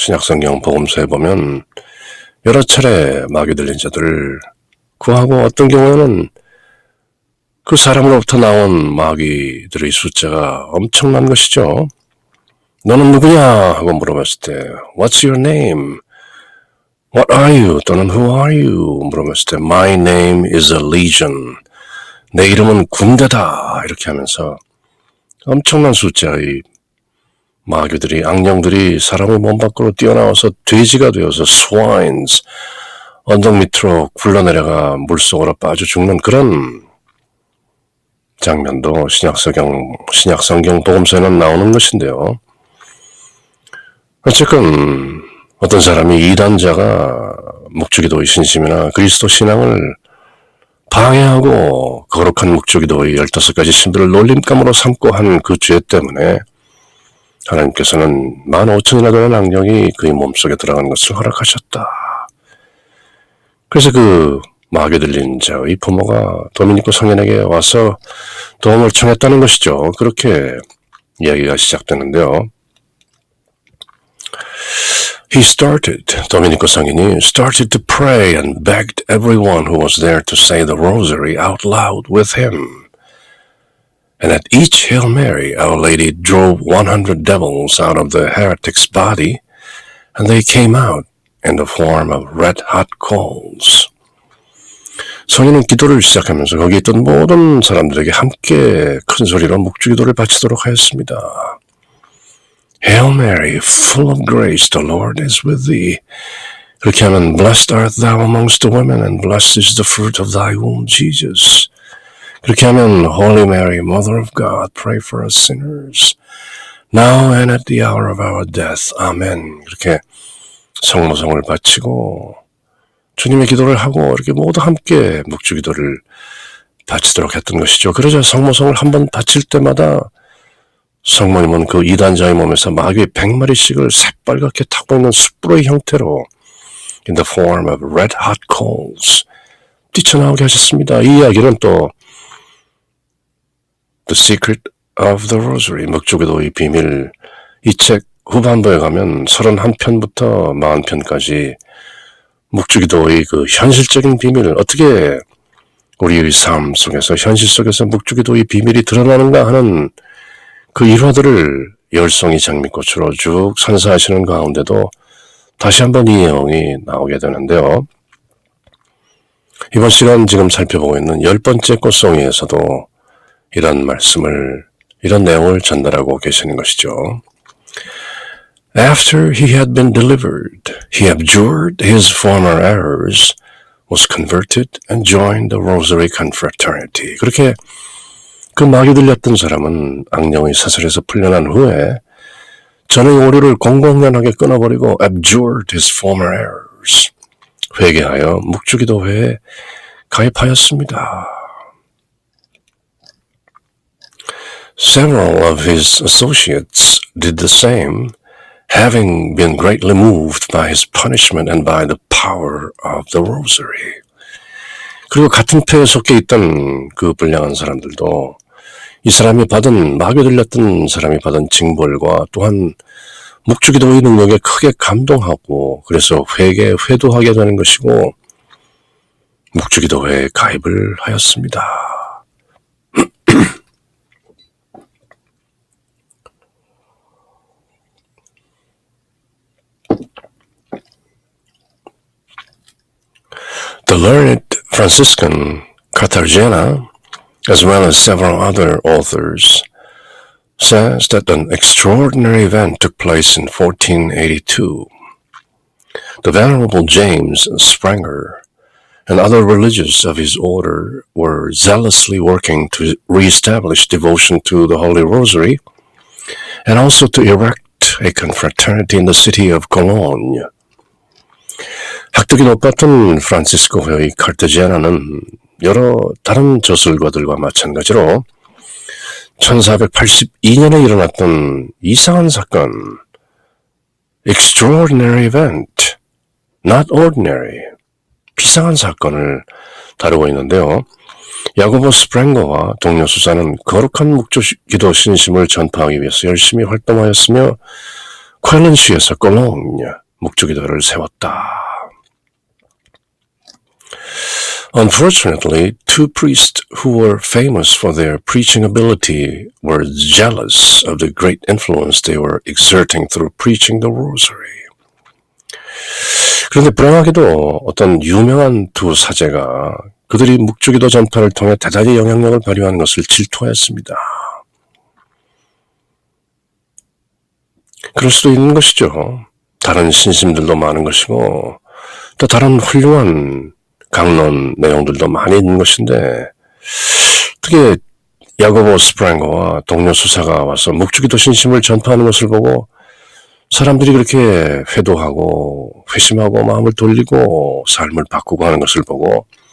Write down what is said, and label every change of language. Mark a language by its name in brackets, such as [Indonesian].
[Korean] 신약성경 복음서에 보면 여러 차례 마귀 들린 자들을 구하고, 어떤 경우에는 그 사람으로부터 나온 마귀들의 숫자가 엄청난 것이죠. 너는 누구냐 하고 물어봤을 때 [English] What's your name? What are you? [Korean] 또는 [English] Who are you? [Korean] 물어봤을 때 [English] My name is a legion. [Korean] 내 이름은 군대다. 이렇게 하면서 엄청난 숫자의 마귀들이, 악령들이 사람의 몸 밖으로 뛰어나와서 돼지가 되어서 swines, 언덕 밑으로 굴러내려가 물속으로 빠져 죽는 그런 장면도 신약성경 복음서에는 나오는 것인데요. 어쨌건 어떤 사람이 이단자가 묵주기도의 신심이나 그리스도 신앙을 방해하고 거룩한 묵주기도의 15가지 신비를 놀림감으로 삼고 한 그 죄 때문에 하나님께서는 15,000이나 되는 악령이 그의 몸속에 들어간 것을 허락하셨다. 그래서 그 마귀 들린 자의 부모가 도미니코 성인에게 와서 도움을 청했다는 것이죠. 그렇게 이야기가 시작되는데요. 도미니코 성인이 [English] started to pray and begged everyone who was there to say the rosary out loud with him. And at each Hail Mary, Our Lady drove 100 devils out of the heretic's body, and they came out in the form of red-hot coals. [Korean] 성인은 기도를 시작하면서 거기 있던 모든 사람들에게 함께 큰 소리로 묵주기도를 바치도록 하였습니다. [English] Hail Mary, full of grace, the Lord is with thee. [Korean] 그렇게 하면 [English] Blessed art thou amongst the women, and blessed is the fruit of thy womb, Jesus. [Korean] 그렇게 하면 [English] Holy Mary, Mother of God, pray for us sinners, now and at the hour of our death. [Korean] 아멘. 이렇게 성모성을 바치고 주님의 기도를 하고 이렇게 모두 함께 묵주기도를 바치도록 했던 것이죠. 그러자 성모성을 한번 바칠 때마다 성모님은 그 이단자의 몸에서 마귀 100마리씩을 새빨갛게 타고 있는 숯불의 형태로 [English] in the form of red hot coals [Korean] 뛰쳐나오게 하셨습니다. 이 이야기는 또 [English] The Secret of the Rosary, [Korean] 묵주기도의 비밀, 이 책 후반부에 가면 31편부터 40편까지 묵주기도의 그 현실적인 비밀을 어떻게 우리의 삶 속에서, 현실 속에서 묵주기도의 비밀이 드러나는가 하는 그 일화들을 열송이 장미꽃으로 쭉 선사하시는 가운데도 다시 한번 이 내용이 나오게 되는데요. 이번 시간 지금 살펴보고 있는 10번째 꽃송이에서도 이런 내용을 전달하고 계시는 것이죠. [English] After he had been delivered, he abjured his former errors, was converted, and joined the Rosary Confraternity. [Korean] 그렇게 그 마귀 들렸던 사람은 악령의 사슬에서 풀려난 후에 전의 오류를 공공연하게 끊어버리고 [English] abjured his former errors. members. [Korean] 회개하여 묵주기도회에 가입하였습니다. [English] Several of his associates did the same, having been greatly moved by his punishment and by the power of the rosary. [Korean] 그리고 같은 패에 속해 있던 그 불량한 사람들도 이 사람이 마귀 들렸던 사람이 받은 징벌과 또한 묵주기도의 능력에 크게 감동하고 그래서 회도하게 되는 것이고 묵주기도회에 가입을 하였습니다. [English] The learned Franciscan Cartagena, as well as several other authors, says that an extraordinary event took place in 1482. The Venerable James Spranger and other religious of his order were zealously working to re-establish devotion to the Holy Rosary and also to erect a confraternity in the city of Cologne. [Korean] 학덕이 높았던 프란시스코회의 카르타제나는 여러 다른 저술가들과 마찬가지로 1482년에 일어났던 이상한 사건, [English] extraordinary event, not ordinary, [Korean] 비상한 사건을 다루고 있는데요. 야고보 스프랭거와 동료 수사는 거룩한 묵주기도 신심을 전파하기 위해서 열심히 활동하였으며 쾰른시에서 콜롱 묵주기도를 세웠다. [English] Unfortunately, two priests who were famous for their preaching ability were jealous of the great influence they were exerting through preaching the rosary. [Korean] 그런데 불행하게도 어떤 유명한 두 사제가 그들이 묵주기도 전파를 통해 대단히 영향력을 발휘하는 것을 질투하였습니다. 그럴 수도 있는 것이죠. 다른 신심들도 많은 것이고 또 다른 훌륭한 강론 내용들도 많이 있는 것인데 어떻게 야고보 스프랭거와 동료 수사가 와서 묵주기도 신심을 전파하는 것을 보고 사람들이 그렇게 회도하고 회심하고 마음을 돌리고 삶을 바꾸고 하는 것을 보고